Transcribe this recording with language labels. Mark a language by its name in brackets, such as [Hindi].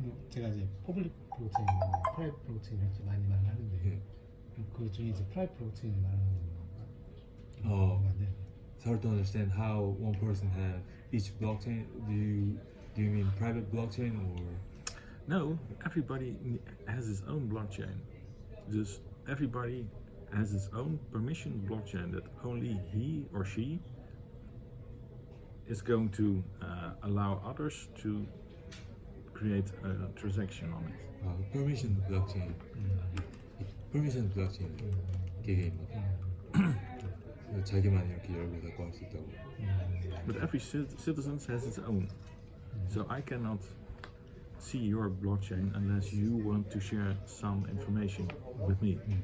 [Korean] 제가 이제 퍼블릭 블록체인, 프라이빗 블록체인 이렇게 많이 말을 하는데 그 중에 이제 프라이빗 블록체인을 말하는 건데. [English] It's hard to understand how one person has each blockchain. Do you mean private blockchain or? No, everybody has his own blockchain. Just everybody has his own permission blockchain that only he or she is going to allow others to create a transaction on it. Permission blockchain. Permission blockchain. [Korean] 개개인마다. 자기만 이렇게 열고 닫고 할 수 있다고. [English] But every citizen has its own. So I cannot see your blockchain unless you want to share some information with me.